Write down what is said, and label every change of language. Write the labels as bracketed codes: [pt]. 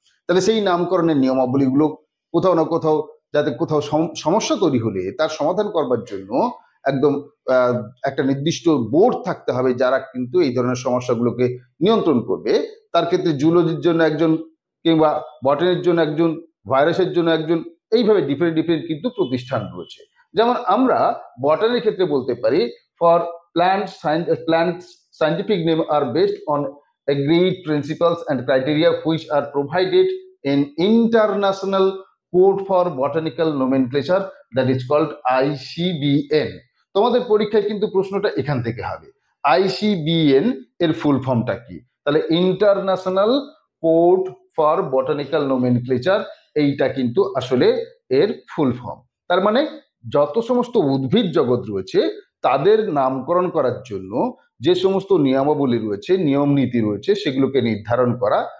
[bn] তাহলে সেই নামকরণের নিয়মাবলীগুলো কোথাও না কোথাও যাতে কোথাও সমস্যা তৈরি হলে তার সমাধান করবার জন্য একদম একটা নির্দিষ্ট বোর্ড থাকতে হবে যারা কিন্তু এই ধরনের সমস্যাগুলোকে নিয়ন্ত্রণ করবে। তার ক্ষেত্রে জুলজির জন্য একজন, কিংবা বটানির জন্য একজন, ভাইরাসের জন্য একজন, এইভাবে ডিফারেন্ট ডিফারেন্ট কিন্তু প্রতিষ্ঠান রয়েছে। যেমন আমরা বটানির ক্ষেত্রে বলতে পারি [en] For plants scientific name are based on agreed principles and criteria which are provided in international code for botanical nomenclature that is called ICBN। [bn] তোমাদের পরীক্ষায় কিন্তু প্রশ্নটা এখান থেকে হবে, ICBN এর ফুল ফর্মটা কি? তাহলে international code for botanical nomenclature, এইটা কিন্তু আসলে এর ফুল ফর্ম। তার মানে যত সমস্ত উদ্ভিদ জগৎ রয়েছে তাদের নামকরণ করার জন্য যে সমস্ত নিয়মাবলী রয়েছে, নিয়ম নীতি রয়েছে, সেগুলোকে নির্ধারণ করা।